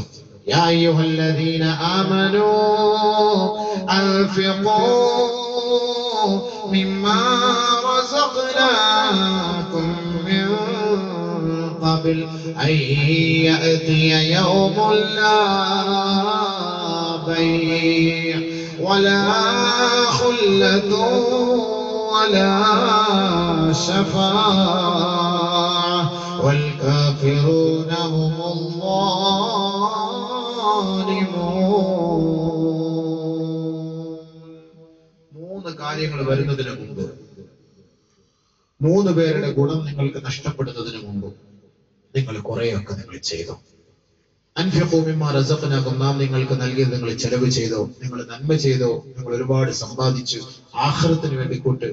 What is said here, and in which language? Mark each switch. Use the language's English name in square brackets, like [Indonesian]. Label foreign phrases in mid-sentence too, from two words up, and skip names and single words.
[Arabic] يا أيها الذين آمنوا أنفقوا مما رزقناكم من قبل أن يأتي يوم لا بيع ولا خلة ولا شفاعة والكافرون هم الظالمون. [Malayalam] 3 കാര്യങ്ങൾ വരുന്നതിന് മുമ്പ്, 3 പേരുടെ ഗുണം നിങ്ങൾക്ക് നഷ്ടപ്പെടുന്നതിന് മുമ്പ് നിങ്ങൾ കുറെയൊക്കെ നിങ്ങൾ ചെയ്തു. [Arabic] أنفقوا مما رزقناكم, [Malayalam] നാം നിങ്ങൾക്ക് നൽകിയത് നിങ്ങൾ ചെലവ് ചെയ്തോ, നിങ്ങൾ നന്മ ചെയ്തോ, നിങ്ങൾ ഒരുപാട് സമ്പാദിച്ചു, ആഖിറത്തിന് വേണ്ടി കൂട്ട്.